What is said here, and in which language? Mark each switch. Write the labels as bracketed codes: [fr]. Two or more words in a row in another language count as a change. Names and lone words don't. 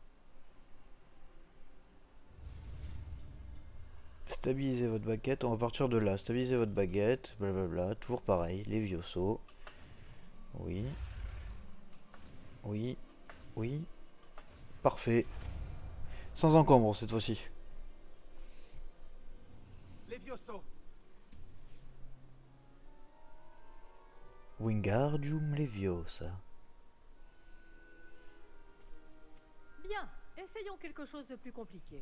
[fr] Stabilisez votre baguette, on va partir de là. Stabilisez votre baguette, blablabla, toujours pareil, Levioso. Oui. Oui. Oui. Parfait. Sans encombre cette fois-ci. Levioso. Wingardium Leviosa. Bien, essayons quelque chose de plus compliqué.